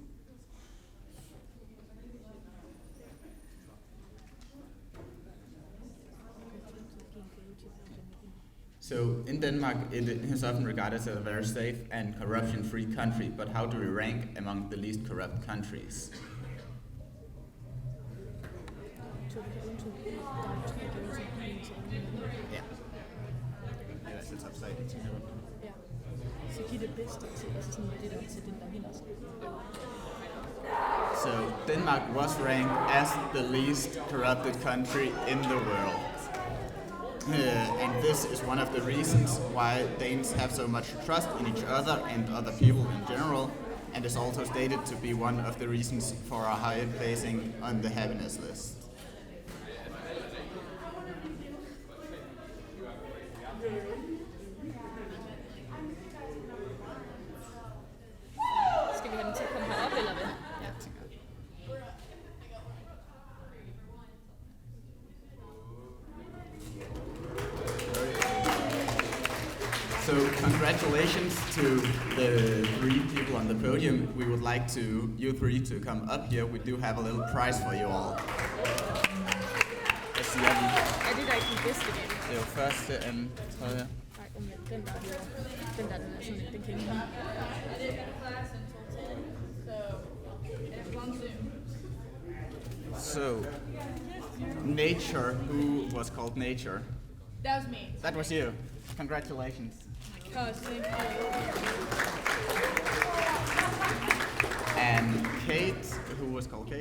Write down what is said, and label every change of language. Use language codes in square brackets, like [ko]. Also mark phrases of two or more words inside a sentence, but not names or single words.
[en] So in Denmark, it is often regarded as a very safe and corruption-free country, but how do we rank among the least corrupt countries? Yeah. [da] Så giv det bedste til, altså sådan det der til den, der vinder. [en] So Denmark was ranked as the least corrupted country in the world. And this is one of the reasons why Danes have so much trust in each other and other people in general, and is also stated to be one of the reasons for our high placing on the happiness list. [da] Skal vi have dem til at komme herop, eller hvad? Ja. [en] So congratulations to the three people on the podium. We would like you three to come up here. We do have a little prize for you all. [da] Jeg siger lige. Er det der ikke den bedste del? Det er jo første, anden, tredje. Nej, den der er den er sådan lidt, den kan ikke lide. [en] So, Nature, who was called Nature? That was me. That was you. Congratulations. Gosh, thank you. And Kate, who was called Kate?